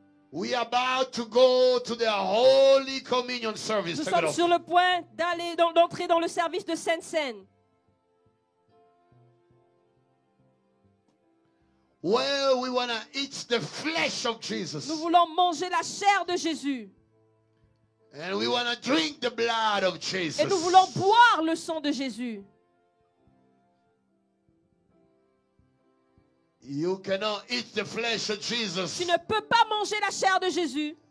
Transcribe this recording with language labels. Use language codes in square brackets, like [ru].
[en] We are about to go to the Holy Communion service. [fr] Nous [en] Take it [fr] sommes [en] off. [fr] sur le point d'entrer dans le service de Sainte-Seine. [en] Where we want to eat the flesh of Jesus. [fr] Nous voulons manger la chair de Jésus. [en] And we want to drink the blood of Jesus. [fr] Et nous voulons boire le sang de Jésus. [en] You cannot eat the flesh of Jesus [fr] Tu ne peux pas manger la chair de Jésus